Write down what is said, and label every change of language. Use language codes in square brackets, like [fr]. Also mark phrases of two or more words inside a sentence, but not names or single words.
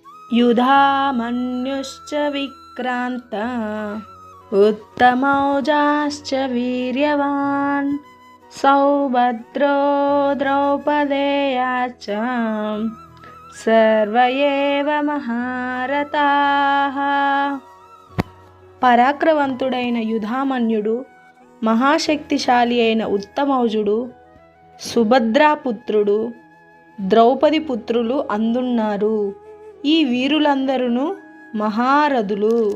[sa] युधामन्युश्च विक्रान्त उत्तमौजाश्च वीर्यवान् सौभद्रो द्रौपदेयाश्च सर्व एव మహారథాః. [te] పరాక్రమవంతుడైన యుధామన్యుడు, మహాశక్తిశాలి అయిన ఉత్తమౌజుడు, సుభద్రాపుత్రుడు, ద్రౌపది పుత్రులు అందున్నారు. ఈ వీరులందరూ మహారథులు.